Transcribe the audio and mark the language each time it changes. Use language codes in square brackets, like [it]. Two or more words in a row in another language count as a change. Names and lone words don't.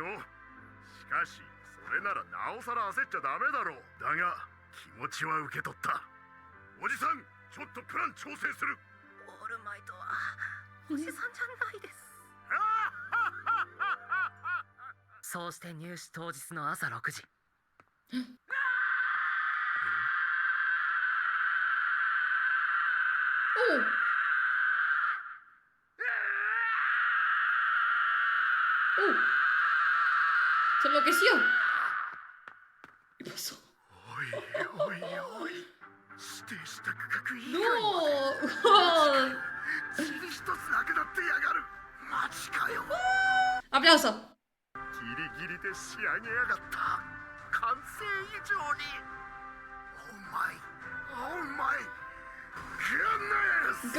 [ja] しかしそれならなおさら焦っちゃダメだろう。だが気持ちは受け取った。おじさんちょっとプラン調整する。オールマイトはおじさんじゃないです。そうして入試当日の朝6時。 Oh. [es] Se enloqueció. ¿Qué pasó? [ja] おいおいおい、指定した区画以 [es] No. [ja] 外に Oh. 塵一つなくなってやがる。マジかよ。 [es] Aplauso. [ja] ギリギリで仕上げやがった。完成以上に。 [en] oh my goodness.